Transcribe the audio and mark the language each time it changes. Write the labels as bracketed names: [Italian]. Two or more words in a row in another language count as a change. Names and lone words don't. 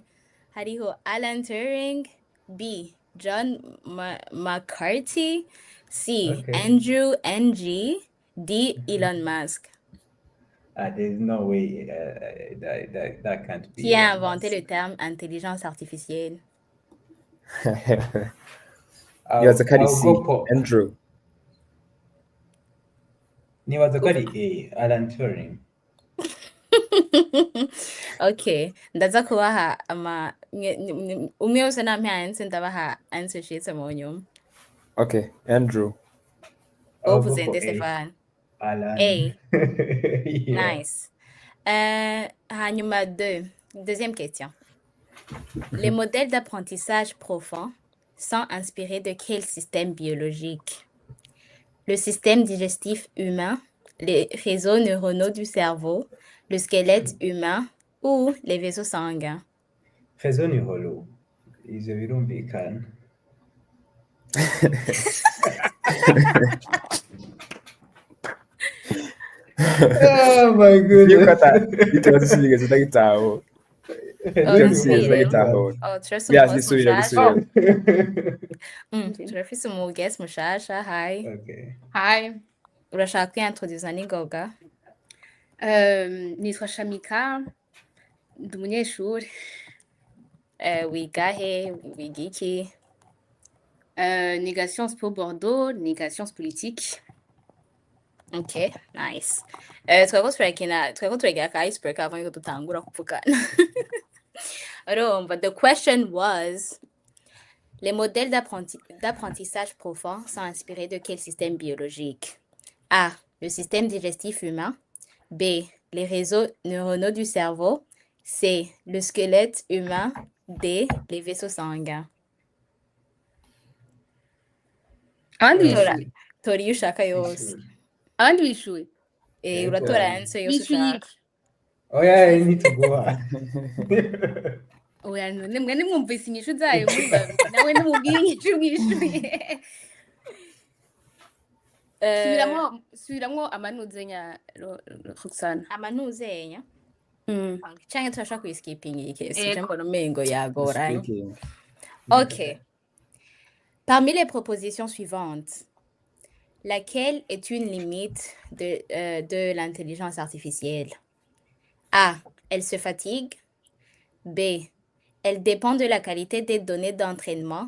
[Rundi] Hariho Alan Turing, B. John McCarthy, C. [English] Okay. [Rundi] Andrew Ng, D. Elon Musk. [English] There's no way that can't be. [French] Qui a inventé le terme intelligence artificielle? [Rundi] Nibaza ko ari C. Andrew. Nibaza ko ari A. Alan Turing. Okay, ndaza kubaha ama umwe wese nampe answer ndabaha [English] answer sheets [Rundi] mu nyuma. [English] Okay, Andrew. [French] Vous êtes Stéphane. [Rundi] Alan. A. [English] Yeah. Nice. [Rundi] Hanyuma [French] deuxième question. Les modèles d'apprentissage profond sont inspirés de quel système biologique? Le système digestif humain, les réseaux neuronaux du cerveau, le squelette humain ou les vaisseaux sanguins? Réseaux neuronaux. [Rundi] Ivyo birumvikana. [English] Oh my goodness. [Rundi] Itubazo sinigeze ndagitaho. Turafise umu guest mushasha. [English] Hi. Okay. Hi. [Rundi] Urashaka kwiintroduza n'ingoga? Nitwa Shamika, ndi umunyeshuri. Wiga he? Wiga iki? Niga Sciences Po Bordeaux, niga Sciences Politiques. [English] Okay, nice. [Rundi] Twariko turagira aka icebreaker avant yuko dutangura kuvugana. [English] But the question was, [French] les modèles d'apprentissage profond sont inspirés de quel système biologique? A. Le système digestif humain. B. Les réseaux neuronaux du cerveau. C. Le squelette humain. D. Les vaisseaux sanguins. [Rundi] Tori iyo ushaka yose. Abandi bishuye. Uratora answer yose ushaka. Oya, nituguha. Oya, mwe nimwumvise inyishu zayo muri babiri. Nawe nimubwire inyishu wishuye. Subiramwo amanuzenya Roxana. Amanuzenya? Canke turashaka kuyiskipinga iyi case. Je mbona umengo yagoranye. [English] Okay. [French] Parmi les propositions suivantes, Laquelle est une limite de l'intelligence artificielle? A. Elle se fatigue. B. Elle dépend de la qualité des données d'entraînement.